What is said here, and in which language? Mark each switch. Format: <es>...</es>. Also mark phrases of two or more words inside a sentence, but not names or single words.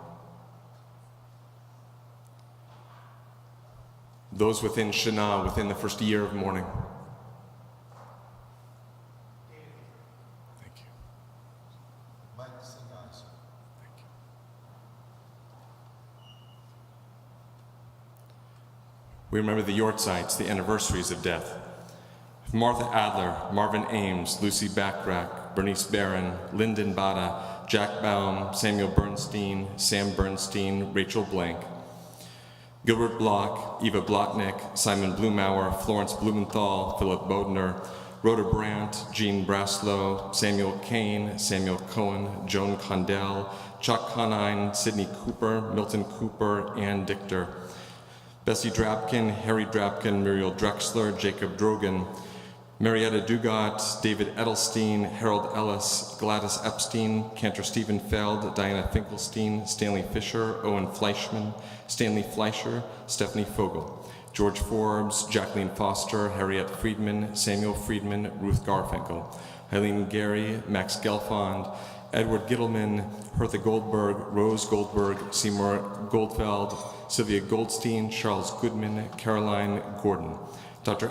<en>Those within Shana, within the first year of mourning. Thank you. Thank you. We remember the Yortzites, the anniversaries of death. Martha Adler, Marvin Ames, Lucy Backrack, Bernice Barron, Lyndon Bada, Jack Baum, Samuel Bernstein, Sam Bernstein, Rachel Blank, Gilbert Block, Eva Blotnick, Simon Blumauer, Florence Blumenthal, Philip Bodner, Rhoda Brandt, Jean Braslow, Samuel Kane, Samuel Cohen, Joan Condell, Chuck Conine, Sidney Cooper, Milton Cooper, Ann Dichter, Bessie Drapkin, Harry Drapkin, Muriel Drexler, Jacob Drogan, Marietta Dugat, David Edelstein, Harold Ellis, Gladys Epstein, Cantor Stephen Feld, Diana Finkelstein, Stanley Fisher, Owen Fleischman, Stanley Fleischer, Stephanie Fogel, George Forbes, Jacqueline Foster, Harriet Friedman, Samuel Friedman, Ruth Garfinkel, Eileen Gary, Max Gelfond, Edward Gittleman, Hertha Goldberg, Rose Goldberg, Seymour Goldfeld, Sylvia Goldstein, Charles Goodman, Caroline Gordon, Dr.</en>